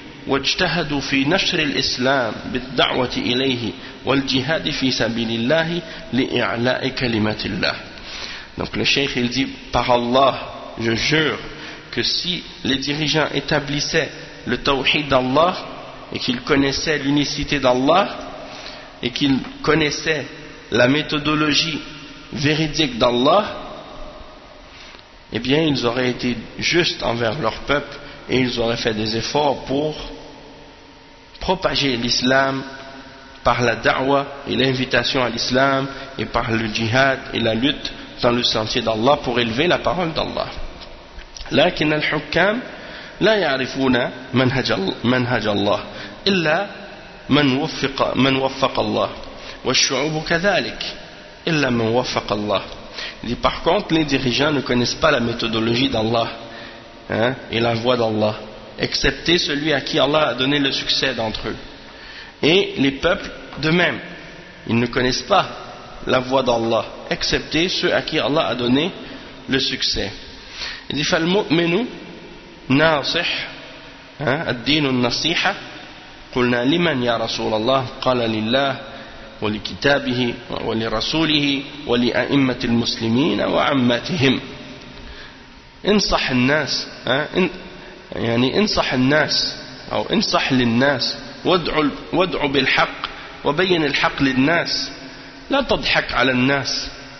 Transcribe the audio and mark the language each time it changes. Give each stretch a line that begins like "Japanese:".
Arabic: واجتهدوا في نشر الإسلام بالدعوة إليه والجهاد في سبيل الله لإعلاء كلمة الله.
French: Donc le cheikh il dit, par Allah je jure que si les dirigeants établissaient le tawhid d'Allah et qu'ils connaissaient l'unicité d'Allah et qu'ils connaissaient la méthodologie véridique d'Allah, eh bien ils auraient été justes envers leur peuple et ils auraient fait des efforts pour propager l'islam par la da'wa et l'invitation à l'islam et par le jihad et la lutte dans le sentier d'Allah pour élever la parole d'Allah.
Arabic: Lakin al-hukam لا يعرفون منهج منهج الله إلا من وفق من وفق الله والشعوب كذلك إلا من وفق الله.
French: Dit, par contre, les dirigeants ne connaissent pas la méthodologie d'Allah, hein, et la voie d'Allah, excepté celui à qui Allah a donné le succès d'entre eux. Et les peuples, de même, ils ne connaissent pas la voie d'Allah, excepté ceux à qui Allah a donné le succès. Il dit,
Arabic: فَالْمُؤْمِنُ نَاصِحُ الدِّينُ النَّصِيحَةُ قُلْنَا لِمَنْ يَا رَسُولَ اللَّهِ قَالَ لِلَّهِ ولكتابه ولرسوله ولأئمة المسلمين وعمتهم انصح الناس يعني انصح الناس أو انصح للناس وادعوا بالحق وبين الحق للناس لا تضحك على الناس